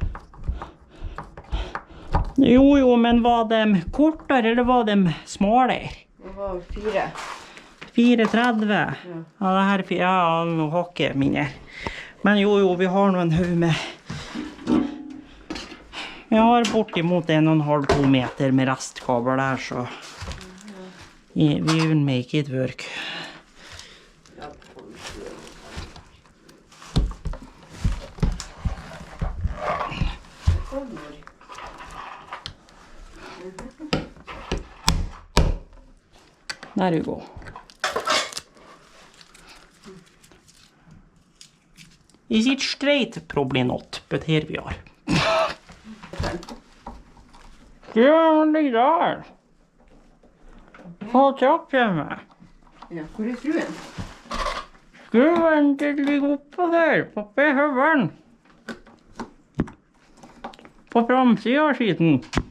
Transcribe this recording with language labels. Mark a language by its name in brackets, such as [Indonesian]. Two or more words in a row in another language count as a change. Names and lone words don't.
[Norwegian] Jo, men var de kortere, eller var de smalere? Det var 4. 4,30? Ja, det her er ja, nå har ikke mine. Men jo, vi har noen haug med... Vi har bortimot 1,5-2 meter med restkabel der, så... [English] We will make it work. There you go. Is it straight? Probably not, but here we are. [Norwegian] Skruven ligger der. Få tak i meg. Ja, hvor er skruen? Skruven ligger oppe der, oppe i høvelen. På framsiden av skiten.